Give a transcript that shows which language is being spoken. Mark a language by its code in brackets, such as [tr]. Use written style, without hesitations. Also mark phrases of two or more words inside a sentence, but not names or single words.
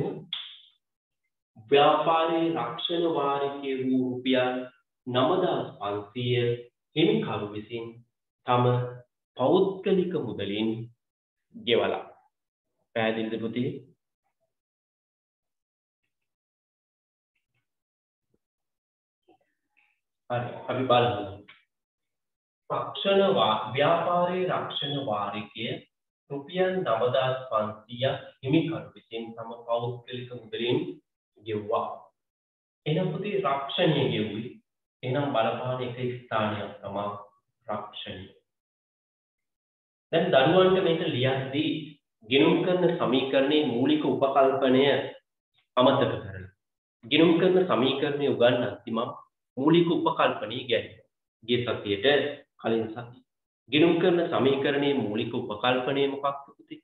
[si] ව්‍යාපාරයේ රක්ෂණ වාරිකයේ වූ රුපියල් 9500 හිමිකරු විසින් තම පෞද්ගලික මුදලින් ගෙවලා. පැහැදිලිද පුතේ? හරි, අපි බලමු. ව්‍යාපාරයේ රක්ෂණ වාරිකයේ රුපියල් 9500 හිමිකරු විසින් තම පෞද්ගලික මුදලින් ගෙවුවා. එනම් පුතේ රක්ෂණය ගෙවුවේ. එනම් බලපාන එක ස්ථානයක් තමයි රක්ෂණය. දැන් දරුවන්ට මේක ලියද්දී ගිණුම් කරන සමීකරණයේ මූලික උපකල්පනය අමතක කරලා ගිණුම් කරන සමීකරණය උගන්වද්දී මම මූලික උපකල්පනය ගැන ගිය සතියේට කලින් සතියේ ගිණුම් කරන සමීකරණයේ මූලික උපකල්පනය මොකක්ද පුතේ?